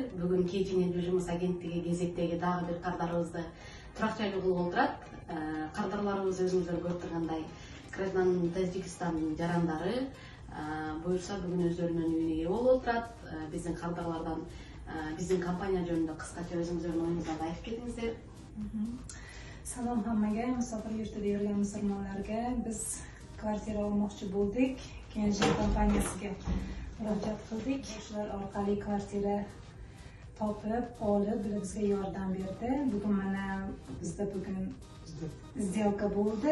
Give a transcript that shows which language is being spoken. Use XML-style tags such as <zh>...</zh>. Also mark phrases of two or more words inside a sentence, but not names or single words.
<ky>Бүгүн KGN Жылжымыш агенттиги кезектеги дагы бир кардарыбызды турак жайлуу кылып отурат. Кардарларыбыз өзүңүздөр көрүп тургандай граждан Тажикстандын жарандары. Буюрса бүгүн өздөрүнүн үйүнө ээ болуп отурат. Биздин кардарлардан биздин компания жөнүндө кыскача өзүңүздөрдүн оюңуздан айтып кетиңиздер.</ky> <uz>Salom hammaga, musofir yurtida yurgan musulmonlarga. Biz kvartira olmoqchi bo'ldik. KGN kompaniyasiga murojaat qildik. Shular orqali kvartira topib, olib, bizga yordam berdi. Bugun mana bizda bugun сделка bo'ldi.</uz>